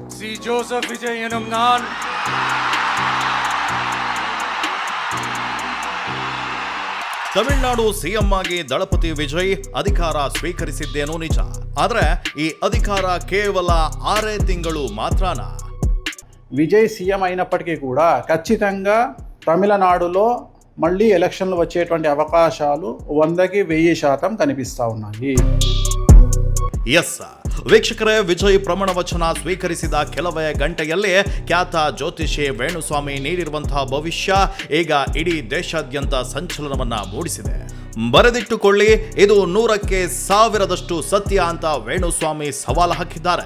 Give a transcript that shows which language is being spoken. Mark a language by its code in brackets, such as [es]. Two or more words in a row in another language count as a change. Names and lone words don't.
[ta] சி ஜோசப் விஜய் எனும் நான் [kn] ತಮಿಳುನಾಡು ಸಿಎಂ ಆಗಿ ದಳಪತಿ ವಿಜಯ್ ಅಧಿಕಾರ ಸ್ವೀಕರಿಸಿದ್ದೇನೋ ನಿಜ. ಆದ್ರೆ ಈ ಅಧಿಕಾರ ಕೇವಲ 6 ತಿಂಗಳು ಮಾತ್ರನಾ? [te] విజయ్ సీఎం అయినప్పటికీ కూడా ఖచ్చితంగా తమిళనాడులో మళ్ళీ ఎలక్షన్లు వచ్చేటువంటి అవకాశాలు 100కి 1000% కనిపిస్తా ఉన్నాయి. [kn] ಎಸ್ ವೀಕ್ಷಕರೇ, ವಿಜಯ್ ಪ್ರಮಾಣ ವಚನ ಸ್ವೀಕರಿಸಿದ ಕೆಲವೇ ಗಂಟೆಯಲ್ಲೇ ಖ್ಯಾತ ಜ್ಯೋತಿಷಿ ವೇಣುಸ್ವಾಮಿ ನೀಡಿರುವಂತಹ ಭವಿಷ್ಯ ಈಗ ಇಡೀ ದೇಶಾದ್ಯಂತ ಸಂಚಲನವನ್ನ ಮೂಡಿಸಿದೆ. ಬರೆದಿಟ್ಟುಕೊಳ್ಳಿ, ಇದು 100ಕ್ಕೆ 1000ದಷ್ಟು ಸತ್ಯ ಅಂತ ವೇಣುಸ್ವಾಮಿ ಸವಾಲು ಹಾಕಿದ್ದಾರೆ.